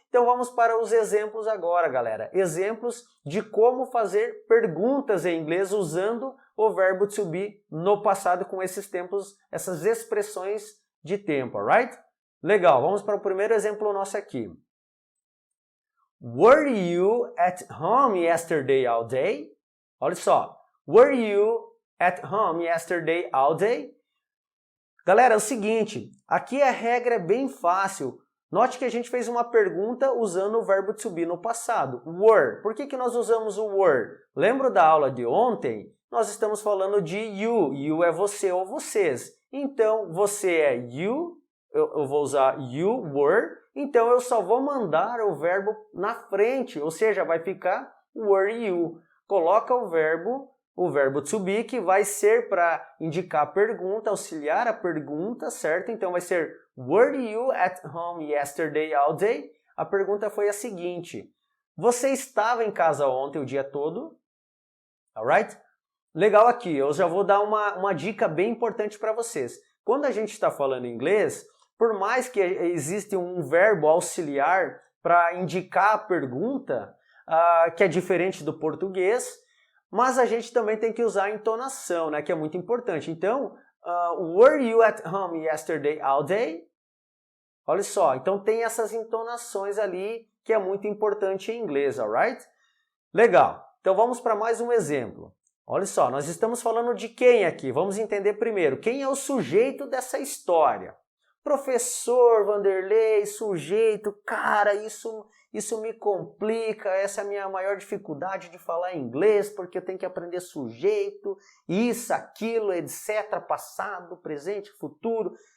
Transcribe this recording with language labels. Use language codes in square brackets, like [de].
[pt] Então vamos para os exemplos agora, galera. Exemplos de como fazer perguntas em inglês usando o verbo to be no passado com esses tempos, essas expressões de tempo, alright? Legal, vamos para o primeiro exemplo nosso aqui. [en] Were you at home yesterday all day? [pt] Olha só, [en] were you at home yesterday all day? [pt] Galera, é o seguinte, aqui a regra é bem fácil. Note que a gente fez uma pergunta usando o verbo to be no passado, were. Por que nós usamos o were? Lembra da aula de ontem? Nós estamos falando de you. You é você ou vocês. Então, você é you, eu vou usar you were, então eu só vou mandar o verbo na frente, ou seja, vai ficar were you. coloca o verbo to be, que vai ser para indicar a pergunta, auxiliar a pergunta, certo? Então vai ser [en] Were you at home yesterday all day? [pt] A pergunta foi a seguinte: você estava em casa ontem o dia todo? Alright? Legal aqui, eu já vou dar uma dica bem importante para vocês. Quando a gente está falando inglês, por mais que exista um verbo auxiliar para indicar a pergunta, que é diferente do português, mas a gente também tem que usar a entonação, né, que é muito importante. [en] Então, were you at home yesterday all day? [pt] Olha só, então tem essas entonações ali que é muito importante em inglês, alright? Legal, então vamos para mais um exemplo. Olha só, nós estamos falando de quem aqui? Vamos entender primeiro, quem é o sujeito dessa história? Professor Vanderlei, sujeito, cara, isso me complica, essa é a minha maior dificuldade de falar inglês, porque eu tenho que aprender sujeito, isso, aquilo, etc, passado, presente, futuro.